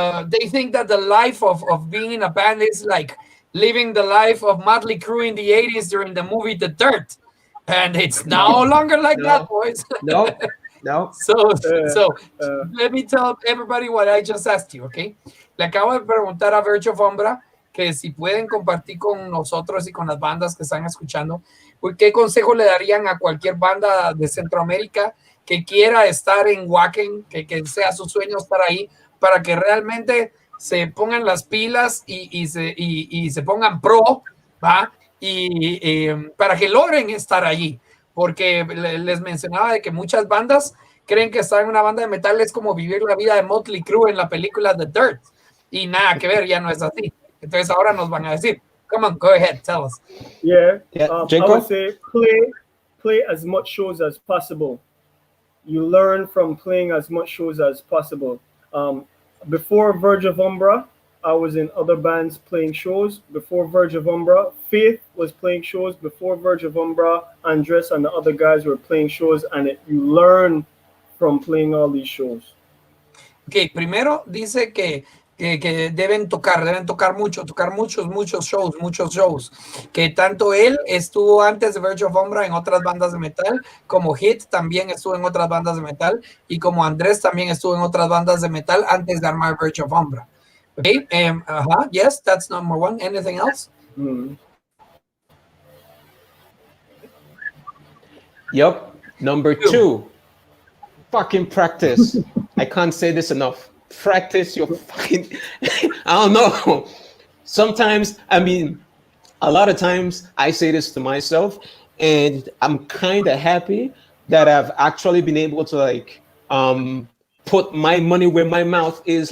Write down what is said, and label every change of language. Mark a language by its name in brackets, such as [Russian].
[English] they think that the life of being in a band is like living the life of Motley Crue in the 80s during the movie The Dirt. And it's no longer like that, boys. No. So uh, let me tell everybody what I just asked you, okay? [Spanish] Le acabo de preguntar a Verge of Umbra que si pueden compartir con nosotros y con las bandas que están escuchando, ¿qué consejo le darían a cualquier banda de Centroamérica que quiera estar en Wacken, que sea su sueño estar ahí, para que realmente se pongan las pilas y se pongan pro, ¿va? Y para que logren estar allí? Porque les mencionaba de que muchas bandas creen que estar en una banda de metal es como vivir la vida de Motley Crue en la película The Dirt. Y nada que ver, ya no es así. Entonces ahora nos van a decir, [English] come on, go ahead, tell us. Yeah, I Jacob? would say play as much shows as possible. You learn from playing as much shows as possible. Before Verge of Umbra, I was in other bands playing shows. Before Verge of Umbra, Faith was playing shows. Before Verge of Umbra, Andres and the other guys were playing shows, and you learn from playing all these shows. [Spanish] Okay, primero dice que deben tocar muchos shows, que tanto él estuvo antes de Verge of Umbra en otras bandas de metal, como Hit también estuvo en otras bandas de metal, y como Andrés también estuvo en otras bandas de metal antes de armar Verge of Umbra. [English] Okay, yes, that's number one. Anything else? Yep. Number two, fucking practice. I can't say this enough. Practice your fucking, I don't know. Sometimes, I mean, a lot of times I say this to myself, and I'm kind of happy that I've actually been able to like put my money where my mouth is.